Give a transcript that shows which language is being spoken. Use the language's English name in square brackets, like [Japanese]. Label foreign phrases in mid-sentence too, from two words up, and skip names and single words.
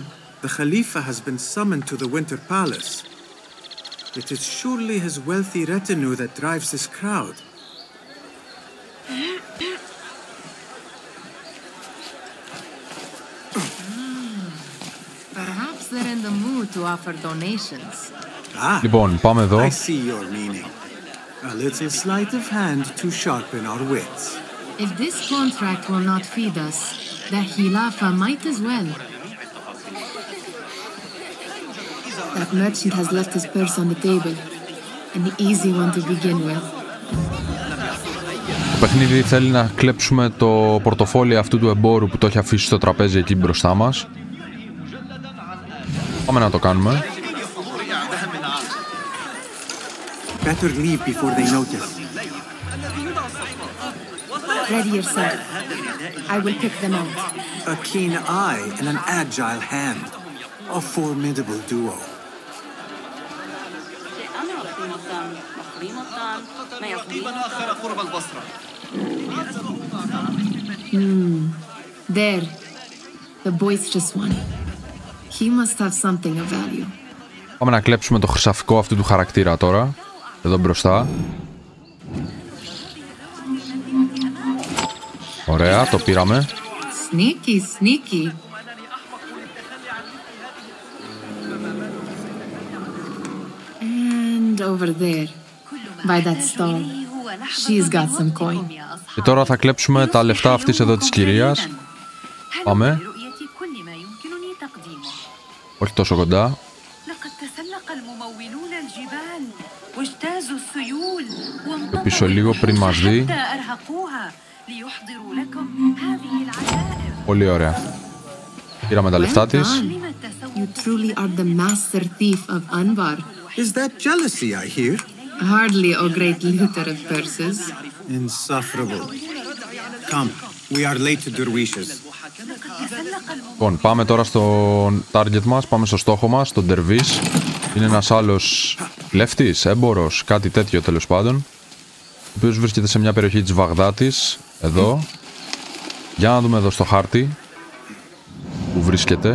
[English] The Khalifa has been summoned to the Winter Palace. It is surely his wealthy retinue that drives this crowd. Perhaps they're in the mood to offer donations. [Greek] Λοιπόν, πάμε εδώ. [English] I see your meaning. A little sleight of hand to sharpen our wits. If this contract will not feed us, the Khilafa might as well. That merchant has left his purse on the table. An easy one to begin with. [Greek] Το παιχνίδι θέλει να κλέψουμε το πορτοφόλι αυτού του εμπόρου που το έχει αφήσει στο τραπέζι εκεί μπροστά μας. Πάμε να το κάνουμε. [English] Better leave before they notice. Ready yourself. I will pick them out. A keen eye and an agile hand. A formidable duo. There. The boisterous one. He must have something of value. [Greek] Πάμε να κλέψουμε το χρυσαφικό αυτού του χαρακτήρα τώρα. Εδώ μπροστά. Ωραία, το πήραμε. [English] Sneaky, sneaky. And over there, by that stall, she's got some coin. [Greek] Και τώρα θα κλέψουμε τα λεφτά αυτής εδώ της κυρίας. Πάμε. Όχι τόσο κοντά. [Arabic] لقد تسلق الممولون الجبال واجتازوا السيول [Greek] Και πίσω λίγο πριν μας δει. Πολύ ωραία. Πήραμε τα λεφτά της. [English] You truly are the master thief of Anbar. Is that jealousy I hear? Hardly a great looter of purses. Insufferable. Come, we are late to Derwishes. [Greek] Λοιπόν, πάμε τώρα στο target μας, πάμε στο στόχο μας, τον Dervish. Είναι ένας άλλος κλέφτης, έμπορος, κάτι τέτοιο τέλος πάντων, ο οποίος βρίσκεται σε μια περιοχή της Βαγδάτης, εδώ. Για να δούμε εδώ στο χάρτη που βρίσκεται.